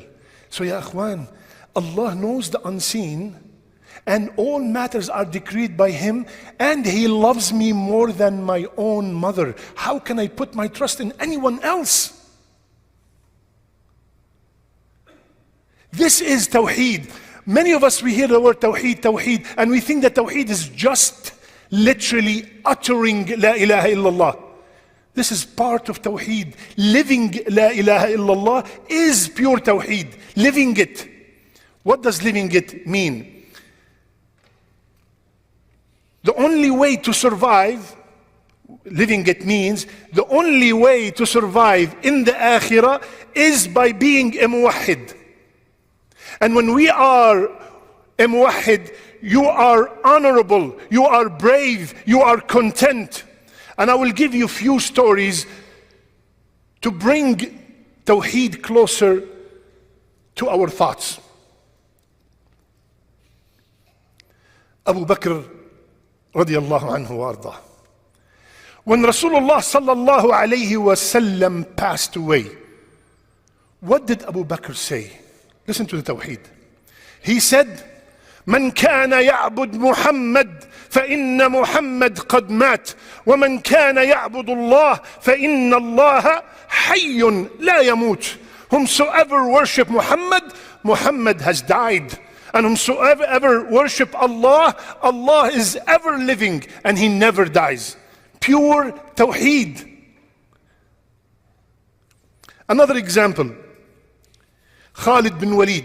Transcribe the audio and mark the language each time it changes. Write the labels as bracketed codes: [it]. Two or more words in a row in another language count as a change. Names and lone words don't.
[en] So [ar] يا أخوان, [en] Allah knows the unseen, and all matters are decreed by Him, and He loves me more than my own mother. How can I put my trust in anyone else? This is Tawheed. Many of us, we hear the word Tawheed, Tawheed, and we think that Tawheed is just literally uttering [ar] لا إله إلا الله. [en] This is part of Tawheed. Living [ar] لا إله إلا الله [en] is pure Tawheed. Living it. What does living it mean? The only way to survive, living it means, the only way to survive in the akhirah is by being a muwahhid. And when we are a muwahhid, you are honorable, you are brave, you are content. And I will give you a few stories to bring Tawheed closer to our thoughts. [ar] Abu Bakr رضي الله عنه وأرضاه. [en] When Rasulullah [ar] صلى الله عليه وسلم [en] passed away, what did Abu Bakr say? Listen to the Tawheed. He said, [ar] من كان يعبد محمد فإن محمد قد مات ومن كان يعبد الله فإن الله حي لا يموت. [en] Whomsoever worship Muhammad, Muhammad has died. And whomsoever worship Allah, Allah is ever living and He never dies. Pure Tawheed. Another example, Khalid bin Walid.